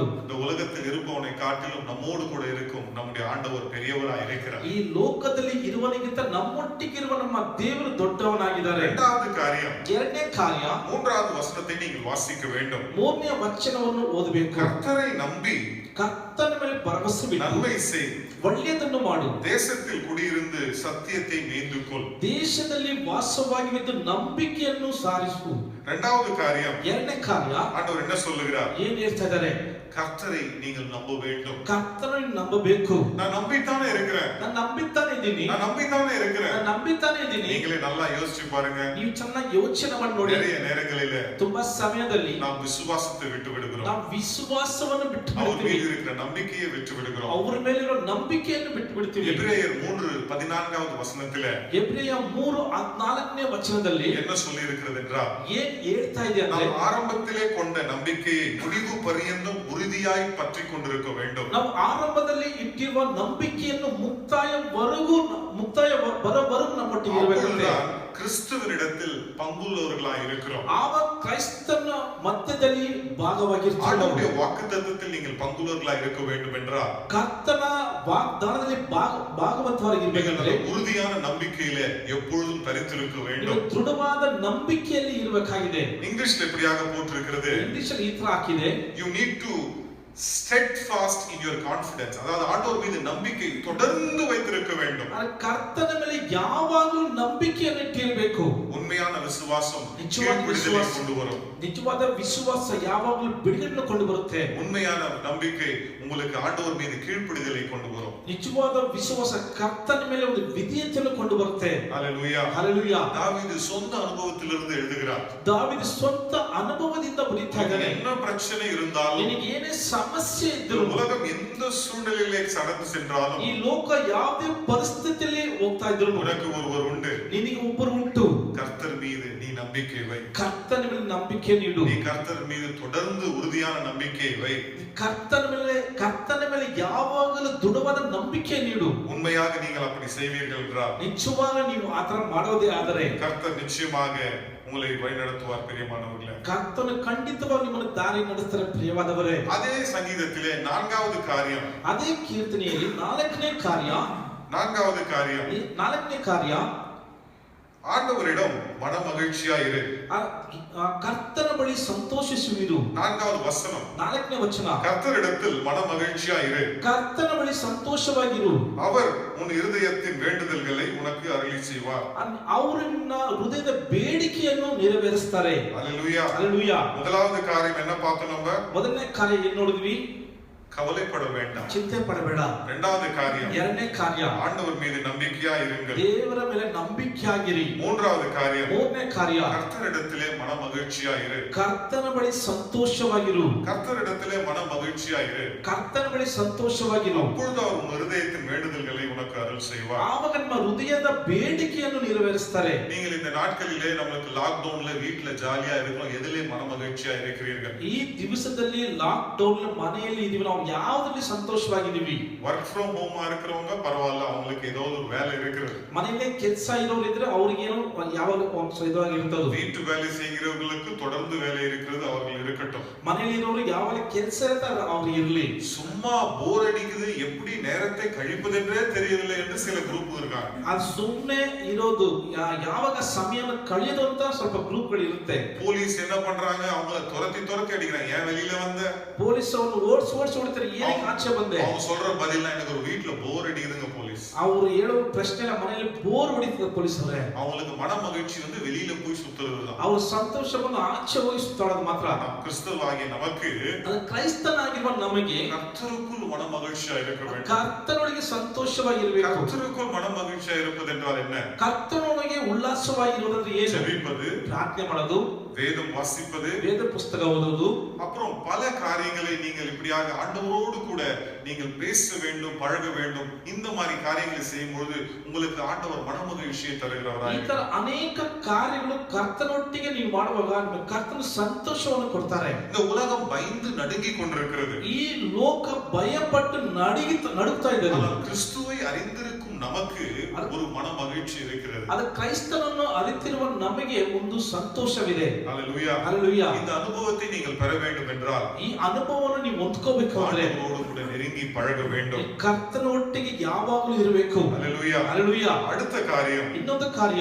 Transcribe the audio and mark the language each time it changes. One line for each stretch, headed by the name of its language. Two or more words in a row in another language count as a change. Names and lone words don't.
Tamil: இந்த உலகத்தில் இருப்பவனை காட்டிலும் நம்மோடு கூட இருக்கும் நம்முடைய ஆண்டவர் பெரியவராய் இருக்கிறார்.
Kannada: ಈ ಲೋಕದಲ್ಲಿ ಇರುವನಿಗಿಂತ ನಮ್ಮೊಟ್ಟಿಗಿರುವ ನಮ್ಮ ದೇವರು ದೊಡ್ಡವನಾಗಿದ್ದಾರೆ.
Tamil: இரண்டாவது காரியம்,
Kannada: ಎರಡನೇ ಕಾರ್ಯ,
Tamil: மூன்றாவது வசனத்தை நீங்கள் வாசிக்க வேண்டும்.
Kannada: ಮೂರನೇ ವಚನವನ್ನು ಓದಬೇಕು.
Tamil: கர்த்தரை நம்பி
Kannada: ಕರ್ತನ ಮೇಲೆ ಭರವಸೆ ಬಿಟ್ಟು
Tamil: நன்மை செய்,
Kannada: ಒಳ್ಳೆಯದನ್ನು ಮಾಡು,
Tamil: தேசத்தில் குடியிருந்து சத்தியத்தை மேய்ந்துக்கொள்.
Kannada: ದೇಶದಲ್ಲಿ ವಾಸವಾಗಿದ್ದು ನಂಬಿಕೆಯನ್ನು ಸಾರಿಸು.
Tamil: இரண்டாவது காரியம்,
Kannada: ಎರಡನೇ ಕಾರ್ಯ,
Tamil: ஆண்டவர் என்ன சொல்லுகிறார்?
Kannada: ಏನ್ ಹೇಳ್ತಾ ಇದ್ದಾರೆ?
Tamil: கர்த்தரை நீங்கள் நம்ப வேண்டும்.
Kannada: ಕರ್ತನನ್ನು ನಂಬಬೇಕು.
Tamil: நான் நம்பித்தானே இருக்கிறேன்,
Kannada: ನಾನು ನಂಬಿத்தாನೆ ಇದ್ದೀನಿ,
Tamil: நான் நம்பித்தானே இருக்கிறேன்.
Kannada: ನಾನು ನಂಬಿத்தாನೆ ಇದ್ದೀನಿ.
Tamil: நீங்களே நல்லா யோசிச்சு பாருங்க.
Kannada: ನೀವು ಚೆನ್ನಾಗಿ ಯೋಚನೆ ಮಾಡಿ ನೋಡಿ.
Tamil: நிறைய நேரங்களிலே
Kannada: ತುಂಬಾ ಸಮಯದಲ್ಲಿ
Tamil: நாம் விசுவாசத்தை விட்டு விடுகிறோம்.
Kannada: ನಾವು ವಿಶ್ವಾಸವನ್ನು ಬಿಟ್ಟು
Tamil: அவர்
Kannada: ಬಿಡ್ತೀವಿ,
Tamil: மீது இருக்கிற நம்பிக்கையை விட்டு விடுகிறோம்.
Kannada: ಅವರ ಮೇಲಿರೋ ನಂಬಿಕೆಯನ್ನು ಬಿಟ್ಟು ಬಿಡ್ತೀವಿ.
Tamil: எபிரேயர் 3:14வது வசனத்திலே
Kannada: ಎಬ್ರಿಯ 3:14ನೇ ವಚನದಲ್ಲಿ
Tamil: என்ன சொல்லி இருக்கிறது என்றால்,
Kannada: ಏನ್ ಹೇಳ್ತಾ ಇದೆ ಅಂದ್ರೆ,
Tamil: நாம் ஆரம்பத்திலே கொண்ட நம்பிக்கையை முடிவு பரியந்தம் உறுதியாய் பற்றிக் கொண்டிருக்க வேண்டும்.
Kannada: ನಾವು ಆರಂಭದಲ್ಲಿ ಇಟ್ಟಿರುವ ನಂಬಿಕೆಯನ್ನು ಮುಕ್ತಾಯ ಬರೋವರೆಗೂ ನಮ್ಮೊಟ್ಟಿಗೆ ಇರಬೇಕಂತೆ.
Tamil: அப்பொழுதுதான் கிறிஸ்துவினிடத்தில் பங்குள்ளவர்களாய் இருக்கிறோம்.
Kannada: ಆವಾಗ ಕ್ರೈಸ್ತನ ಮಧ್ಯದಲ್ಲಿ ಭಾಗವಾಗಿರ್ತೀವಿ.
Tamil: ஆண்டவருடைய வாக்குத்தத்தத்தில் நீங்கள் பங்குள்ளவர்களாய் இருக்க வேண்டும் என்றால்,
Kannada: ಕರ್ತನ ವಾಗ್ದಾನದಲ್ಲಿ ಭಾಗವತರಾಗಿರ್ಬೇಕಂದ್ರೆ
Tamil: உறுதியான நம்பிக்கையிலே எப்பொழுதும் தரித்திருக்க வேண்டும்.
Kannada: ದೃಢವಾದ ನಂಬಿಕೆಯಲ್ಲಿ ಇರಬೇಕಾಗಿದೆ.
Tamil: இங்கிலீஷ்ல எப்படியாக போட்டிருக்கிறது?
Kannada: ಇಂಗ್ಲಿಷ್ ಅಲ್ಲಿ ಈ ತರ ಹಾಕಿದೆ,
English: You need to steadfast in your confidence.
Tamil: அதாவது ஆண்டவர் மீது நம்பிக்கை தொடர்ந்து வைத்திருக்க வேண்டும்.
Kannada: ಕರ್ತನ ಮೇಲೆ ಯಾವಾಗಲೂ ನಂಬಿಕೆಯನ್ನು ಇಟ್ಟಿರಬೇಕು.
Tamil: உண்மையான விசுவாசம் நிச்சயமான விடுதலை விசுவாசம். கொண்டு வரும்.
Kannada: ನಿಜವಾದ ವಿಶ್ವಾಸ ಯಾವಾಗಲೂ ಬಿಡುಗಡೆಯನ್ನು ಕೊಂಡು ಬರುತ್ತೆ.
Tamil: உண்மையான நம்பிக்கை உங்களுக்கு ஆண்டவர் மீது கீழ்ப்படிதலை கொண்டு வரும்.
Kannada: ನಿಜವಾದ ವಿಶ್ವಾಸ ಕರ್ತನ ಮೇಲೆ ಒಂದು ವಿಧೇಯತೆಯನ್ನು ಕೊಂಡು ಬರುತ್ತೆ.
Tamil: ஹல்லேலூயா.
Kannada: ಹಲ್ಲೆಲೂಯಾ.
Tamil: தாவீது சொந்த அனுபவத்திலிருந்து எழுதுகிறார்.
Kannada: ದಾವೀದ ಸ್ವಂತ ಅನುಭವದಿಂದ ಬರೀತಾ ಇದ್ದಾನೆ.
Tamil: என்ன பிரச்சனை இருந்தாலும்,
Kannada: ನಿನಗೆ ಏನೇ ಸಮಸ್ಯೆ ಇದ್ರೂ,
Tamil: உலகம் எந்த சூழ்நிலையிலே கடந்து சென்றாலும்,
Kannada: ಈ ಲೋಕ ಯಾವುದೇ ಪರಿಸ್ಥಿತಿಯಲ್ಲಿ ಹೋಗ್ತಾ ಇದ್ರು,
Tamil: உனக்கு ஒருவர் உண்டு.
Kannada: ನಿನಗೆ ಒಬ್ಬರು ಉಂಟು.
Tamil: கர்த்தர் மீது நீ நம்பிக்கை வை.
Kannada: ಕರ್ತನ ಮೇಲೆ ನಂಬಿಕೆ ನೀಡು.
Tamil: நீ கர்த்தர் மீது தொடர்ந்து உறுதியான நம்பிக்கை வை.
Kannada: ಕರ್ತನ ಮೇಲೆ ಯಾವಾಗಲೂ ದೃಢವಾದ ನಂಬಿಕೆ ನೀಡು.
Tamil: உண்மையாக நீங்கள் அப்படி செய்வீர்கள் என்றால்,
Kannada: ನಿಜವಾಗ ನೀವು ಆತರ ಮಾಡೋದೇ ಆದರೆ
Tamil: கர்த்தர் நிச்சயமாக உங்களை வழிநடத்துவார். பிரியமானவர்களே,
Kannada: ಕರ್ತನು ಖಂಡಿತವಾಗಿ ನಿಮ್ಮನ್ನು ದಾರಿ ನಡೆಸ್ತಾರೆ. ಪ್ರಿಯವಾದವರೇ,
Tamil: அதே சங்கீதத்திலே 4வது காரியம்,
Kannada: ಅದೇ ಕೀರ್ತನೆಯಲ್ಲಿ 4ನೇ ಕಾರ್ಯ,
Tamil: 4வது காரியம்,
Kannada: 4ನೇ ಕಾರ್ಯ,
Tamil: ஆண்டவரிடம் மன மகிழ்ச்சியா இரு.
Kannada: ಕರ್ತನ ಬಳಿ ಸಂತೋಷಿಸುವಿರು.
Tamil: 4வது வசனம்,
Kannada: 4ನೇ ವಚನ,
Tamil: கர்த்தரிடத்தில் மன மகிழ்ச்சியா இரு.
Kannada: ಕರ್ತನ ಬಳಿ ಸಂತೋಷವಾಗಿರು.
Tamil: அவர் உன் இருதயத்தின் வேண்டுதல்களை உனக்கு அருளி செய்வார்.
Kannada: ಅವರು ನಿನ್ನ ಹೃದಯದ ಬೇಡಿಕೆಯನ್ನು ನೆರವೇರಿಸ್ತಾರೆ.
Tamil: ஹல்லேலூயா.
Kannada: ಹಲ್ಲೆಲೂಯಾ.
Tamil: முதலாவது காரியம் என்ன பார்த்தோம்? நம்ம
Kannada: ಮೊದಲನೇ ಕಾರ್ಯ ಏನ್ ನೋಡಿದ್ವಿ?
Tamil: கவலைப்பட வேண்டாம்.
Kannada: ಚಿಂತೆ ಪಡಬೇಡ.
Tamil: இரண்டாவது காரியம்,
Kannada: ಎರಡನೇ ಕಾರ್ಯ,
Tamil: ஆண்டவர் மீது நம்பிக்கையா இருங்கள்.
Kannada: ದೇವರ ಮೇಲೆ ನಂಬಿಕೆಯಾಗಿರಿ.
Tamil: மூன்றாவது காரியம்,
Kannada: ಮೂರನೇ ಕಾರ್ಯ,
Tamil: கர்த்தரிடத்திலே மன மகிழ்ச்சியா இரு.
Kannada: ಕರ್ತನ ಬಳಿ ಸಂತೋಷವಾಗಿರು.
Tamil: கர்த்தரிடத்திலே மன மகிழ்ச்சியா இரு.
Kannada: ಕರ್ತನ ಬಳಿ ಸಂತೋಷವಾಗಿರು.
Tamil: அப்பொழுது அவர் உன் இருதயத்தின் வேண்டுதல்களை உனக்கு அருள் செய்வார்.
Kannada: ಆವಾಗ ನಿಮ್ಮ ಹೃದಯದ ಬೇಡಿಕೆಯನ್ನು ನೆರವೇರಿಸ್ತಾರೆ.
Tamil: நீங்கள் இந்த நாட்களிலே நமக்கு லாக்டவுன்ல வீட்ல ஜாலியா இருக்கிறோம், எதிலே மன மகிழ்ச்சியா இருக்கிறீர்கள்?
Kannada: ಈ ದಿವಸದಲ್ಲಿ ಲಾಕ್ ಡೌನ್ ಮನೆಯಲ್ಲಿ ಇದೀವಿ, ನಾವು ಯಾವುದರಲ್ಲಿ ಸಂತೋಷವಾಗಿದ್ದೀವಿ?
English: work from home
Tamil: இருக்கிறவங்க பரவாயில்ல, அவங்களுக்கு ஏதோ ஒரு வேலை இருக்கிறது.
Kannada: ಮನೆಯಲ್ಲೇ ಕೆಲಸ ಇರೋರು ಇದ್ರೆ ಅವ್ರಿಗೆ ಏನೋ ಯಾವಾಗ ಇದಾಗಿರ್ತದೆ.
Tamil: வீட்டு வேலை செய்கிறவர்களுக்கு தொடர்ந்து வேலை இருக்கிறது, அவர்கள் இருக்கட்டும்.
Kannada: ಮನೆಯಲ್ಲಿ ಇರೋರು ಯಾವಾಗ ಕೆಲಸ ಇರ್ತಾರೆ ಅವ್ರು ಇರ್ಲಿ.
Tamil: சும்மா போர் அடிக்குது, எப்படி நேரத்தை கழிப்பதென்றே தெரியவில்லை என்று சில குரூப் இருக்காங்க.
Kannada: ಅದು ಸುಮ್ಮನೆ ಇರೋದು, ಯಾವಾಗ ಸಮಯನ ಕಳೆಯೋದು ಅಂತ ಸ್ವಲ್ಪ ಗ್ರೂಪ್ಗಳು ಇರುತ್ತೆ.
Tamil: போலீஸ் என்ன பண்றாங்க? அவங்கள துரத்தி அடிக்கிறாங்க. ஏன் வெளியில வந்த?
Kannada: ಪೊಲೀಸ್ ಅವ್ರನ್ನ ಓಡಿಸಿ ಹೊಡಿತಾರೆ. ಏನಕ್ಕೆ ಆಚೆ ಬಂದೆ?
Tamil: அவங்க சொல்ற பதில்னா, எனக்கு ஒரு வீட்ல போர் அடிக்குதுங்க போலீஸ்.
Kannada: ಅವರು ಹೇಳೋ ಪ್ರಶ್ನೆ ಮನೆಯಲ್ಲಿ ಬೋರ್ ಹೊಡಿತದೆ ಪೊಲೀಸ್ ಅವರೇ.
Tamil: அவங்களுக்கு மன மகிழ்ச்சி வந்து வெளியில போய் சுத்துறதுதான்.
Kannada: ಅವ್ರ ಸಂತೋಷವನ್ನು ಆಚೆ ಹೋಗಿ ಸುತ್ತಾಡೋದು ಮಾತ್ರ.
Tamil: கிறிஸ்தவராகிய நமக்கு,
Kannada: ಅದು ಕ್ರೈಸ್ತನಾಗಿರುವ ನಮಗೆ
Tamil: கர்த்தருக்குள் மன மகிழ்ச்சியா இருக்க வேண்டும்.
Kannada: ಕರ್ತನೊಳಗೆ ಸಂತೋಷವಾಗಿರಬೇಕು.
Tamil: கர்த்தருக்குள் மன மகிழ்ச்சியா இருப்பது என்றால் என்ன?
Kannada: ಕರ್ತನೊಳಗೆ ಉಲ್ಲಾಸವಾಗಿರುವುದಂದ್ರೆ ಏನು?
Tamil: ஜெபிப்பது,
Kannada: ಪ್ರಾರ್ಥನೆ ಮಾಡೋದು,
Tamil: வேதம் வாசிப்பது,
Kannada: ವೇದ ಪುಸ್ತಕ ಓದೋದು,
Tamil: அப்புறம் பல காரியங்களை நீங்கள் இப்படியாக ஆண்டவரோடு கூட நீங்கள் பேச வேண்டும், பழக வேண்டும். இந்த மாதிரி காரியங்களை செய்யும் பொழுது உங்களுக்கு ஆண்டவர் மனமகிழ்ச்சியை
Kannada: ಈ
Tamil: தருகிறவராய்
Kannada: ತರ ಅನೇಕ ಕಾರ್ಯಗಳು ಕರ್ತನೊಟ್ಟಿಗೆ ನೀವು ಮಾಡುವಾಗ ಕರ್ತನ ಸಂತೋಷವನ್ನು ಕೊಡ್ತಾರೆ.
Tamil: இந்த உலகம் பயந்து நடுங்கிக் கொண்டிருக்கிறது.
Kannada: ಈ ಲೋಕ ಭಯಪಟ್ಟು ನಡುಗ್ತಾ ಇದೆ.
Tamil: ஆனால் கிறிஸ்துவை அறிந்திருக்கும் நமக்கு ஒரு மன மகிழ்ச்சி இருக்கிறது.
Kannada: ಅದು ಕ್ರೈಸ್ತನನ್ನು ಅರಿತಿರುವ ನಮಗೆ ಒಂದು ಸಂತೋಷವಿದೆ.
Tamil: ஹல்லேலூயா.
Kannada: ಹಲ್ಲೆಲೂಯಾ.
Tamil: இந்த அனுபவத்தை நீங்கள் பெற வேண்டும் என்றால்
Kannada: ಈ ಅನುಭವವನ್ನು ನೀವು ಹೊಂದ್ಕೋಬೇಕು ಅಂದ್ರೆ
Tamil: ஆண்டவரோடு கூட நெருங்கி பழக வேண்டும்.
Kannada: ಕರ್ತನೊಟ್ಟಿಗೆ ಯಾವಾಗಲೂ ಇರಬೇಕು.
Tamil: ஹல்லேலூயா.
Kannada: ಹಲ್ಲೆಲೂಯಾ.
Tamil: அடுத்த காரியம்,
Kannada: ಇನ್ನೊಂದು ಕಾರ್ಯ,